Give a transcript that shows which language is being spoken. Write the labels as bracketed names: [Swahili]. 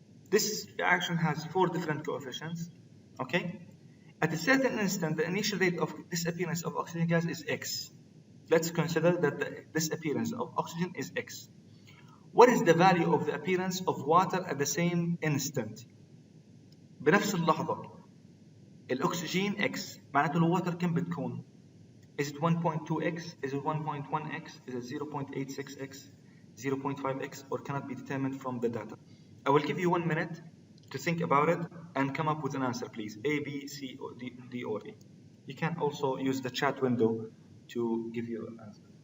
[English] This reaction has 4 different coefficients, okay? At a certain instant, the initial rate of disappearance of oxygen gas is X. Let's consider that the disappearance of oxygen is X. What is the value of the appearance of water at the same instant? [Arabic] بنفس اللحظة. الأكسجين X معناته الواتر كم بتكون؟ [English] Is it 1.2x? Is it 1.1x? Is it 0.86x? 0.5x? Or cannot be determined from the data? I will give you 1 minute to think about it and come up with an answer, please. A, B, C, or D, or E. You can also use the chat window to give you an answer.